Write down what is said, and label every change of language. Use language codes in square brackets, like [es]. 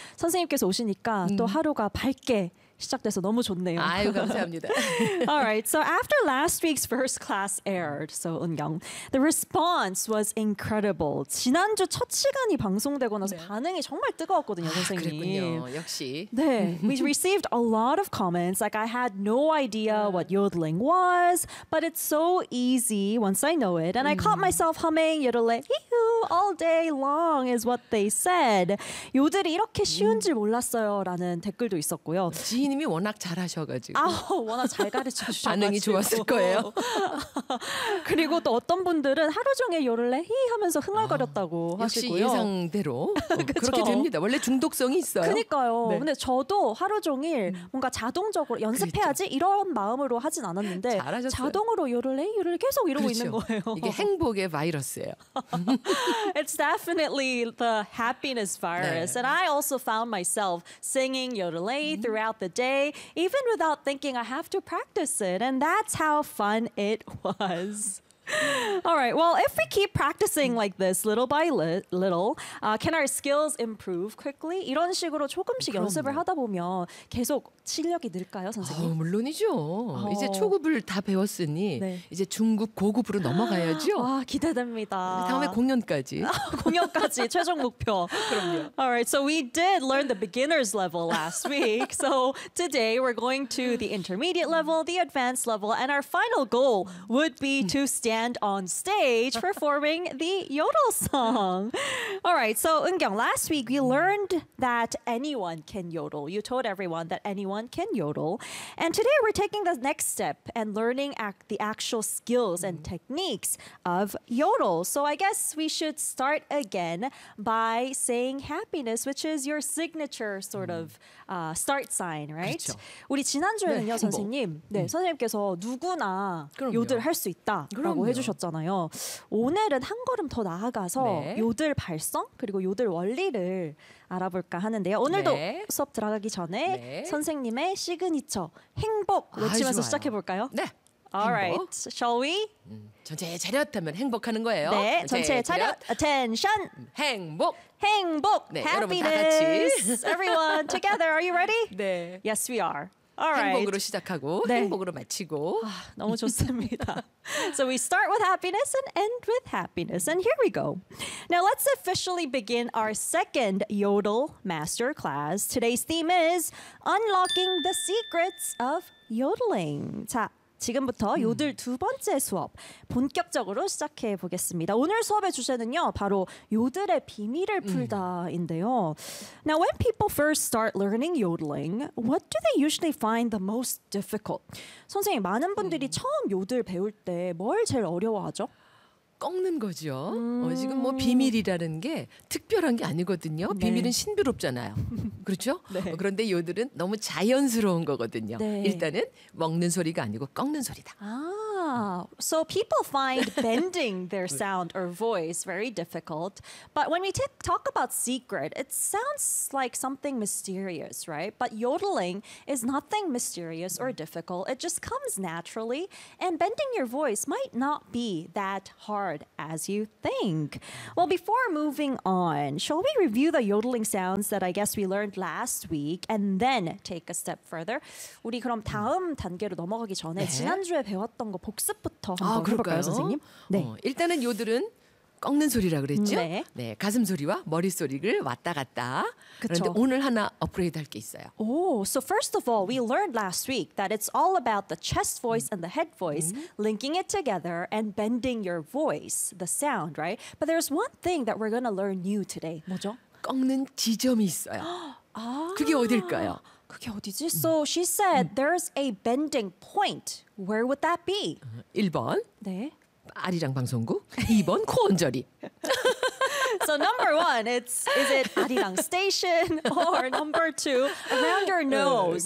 [ko] 선생님께서 오시니까 또 하루가 밝게 시작돼서 너무 좋네요. 아유, 감사합니다. [en] All right. So after last week's first class aired, so 은경, the response was incredible. [ko] 지난주 첫 시간이 방송되고 나서 네. 반응이 정말 뜨거웠거든요, 아, 선생님. 그랬군요. 역시. 네. [en] We received a lot of comments. Like, I had no idea what yodeling was, but it's so easy once I know it. And I caught myself humming yodeling all day long is what they said. [ko] 요들이 이렇게 쉬운 줄 몰랐어요 라는 댓글도 있었고요. 지희님이 워낙 잘하셔가지고 아우, 워낙 잘 가르쳐주셔가지고 반응이 좋았을 거예요. 그리고 또 어떤 분들은 하루 종일 요를래 히 하면서 흥얼거렸다고 아, 하시고요. 역시 예상대로 그렇게 됩니다. 원래 중독성이 있어요. 그러니까요. 네. 근데 저도 하루 종일 뭔가 자동적으로 연습해야지 그렇죠. 이런 마음으로 하진 않았는데 잘하셨어요. 자동으로 요를래 요를 계속 이러고 그렇죠. 있는 거예요. 이게 행복의 바이러스예요. [en] It's definitely the happiness virus. [ko] 네. [en] And I also found myself singing yodeling throughout the day, even without thinking I have to practice it. And that's how fun it was. All right. Well, if we keep practicing like this, little by little, can our skills improve quickly? [ko] 이런 식으로 조금씩 그럼요. 연습을 하다 보면 계속 실력이 늘까요, 선생님? 어, 물론이죠. 어. 이제 초급을 다 배웠으니 네. 이제 중급, 고급으로 넘어가야죠. 와, 기대됩니다. 다음에 공연까지. 공연까지, 최종 목표. 그럼요. [en] All right. So we did learn the beginner's level last week. So today we're going to the intermediate level, the advanced level, and our final goal would be to stand on stage performing the yodel song. All right, so 은경, last week we learned that anyone can yodel. You told everyone that anyone can yodel. And today we're taking the next step and learning the actual skills and techniques of yodel. So I guess we should start again by saying happiness, which is your signature sort of start sign, right? [ko] 그렇죠. 우리 지난주에는요, 네, 선생님. 네, 선생님께서 누구나 그럼요. 요들 할 수 있다. 그럼요. 라고 해주셨잖아요. 오늘은 한 걸음 더 나아가서 네. 요들 발성 그리고 요들 원리를 알아볼까 하는데요. 오늘도 네. 수업 들어가기 전에 네. 선생님의 시그니처 행복 외치면서 아, 시작해볼까요? 네. [en] Alright, shall we? [ko] 전체 차렷하면 행복하는 거예요. 네, 전체 차렷. [en] Attention. [ko] 행복. 행복. 네, [en] happiness. [ko] 여러분 다 같이. [en] Everyone together, are you ready? [ko] 네. [en] Yes, we are. All right. [ko] 행복으로 시작하고 네. 행복으로 마치고 아, 너무 좋습니다. [en] So we start with happiness and end with happiness. And here we go. Now let's officially begin our second Yodel Master Class. Today's theme is Unlocking the Secrets of Yodeling. [ko] 자, 지금부터 요들 두 번째 수업 본격적으로 시작해 보겠습니다. 오늘 수업의 주제는요, 바로 요들의 비밀을 풀다인데요. [en] Now, when people first start learning yodeling, what do they usually find the most difficult? [ko] 선생님, 많은 분들이 처음 요들 배울 때 뭘 제일 어려워하죠? 꺾는 거죠. 지금 뭐 비밀이라는 게 특별한 게 아니거든요. 네. 비밀은 신비롭잖아요. 그렇죠? 네. 그런데 요들은 너무 자연스러운 거거든요. 네. 일단은 먹는 소리가 아니고 꺾는 소리다. 아, [en] so people find bending their sound or voice very difficult. But when we talk about secret, it sounds like something mysterious, right? But yodeling is nothing mysterious or difficult. It just comes naturally. And bending your voice might not be that hard as you think. Well, before moving on, shall we review the yodeling sounds that I guess we learned last week and then take a step further? [ko] 우리 그럼 다음 단계로 넘어가기 전에 네. 지난주에 배웠던 거 복습부터 한번 아, 그럴까요? 해볼까요, 선생님? 네. 일단은 요들은 꺾는 소리라 그랬죠? 네. 네, 가슴 소리와 머리 소리를 왔다 갔다. 그쵸. 그런데 오늘 하나 업그레이드 할 게 있어요. [en] Oh, so first of all, we learned last week that it's all about the chest voice and the head voice linking it together and bending your voice, the sound, right? But there's one thing that we're going to learn new today. [ko] 뭐죠? 꺾는 지점이 있어요. 아, 그게 어딜까요? 그게 어디지? [en] So she said there's a bending point. Where would that be? [ko] 1번. 네. 아리랑 방송국. 2번 코언저리. [en] So number one, is it Arirang Station or number two, around your nose?